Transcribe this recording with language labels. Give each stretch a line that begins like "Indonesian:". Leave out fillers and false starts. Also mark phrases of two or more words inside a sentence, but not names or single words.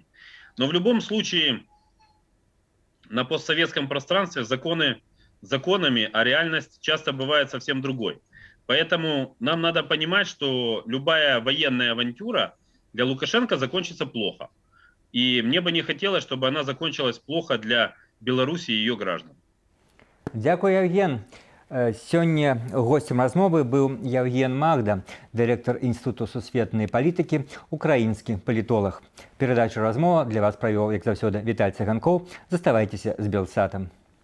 Russian: Но в любом случае на постсоветском пространстве законы законами, а реальность часто бывает совсем другой. Поэтому нам надо понимать, что любая военная авантюра для Лукашенко закончится плохо. И мне бы не хотелось, чтобы она закончилась плохо для Беларуси и ее граждан.
Ukrainian: Дякую, Евген.
Belarusian: Сёння гостем размовы быў Евген Магда, дырэктар Інстытуту сусветнай палітыкі, украінскі палітолог. Перадачу «Размова» для вас правёў, як заўсёды, Віталь Цыганкоў. Заставайцеся з Белсатам.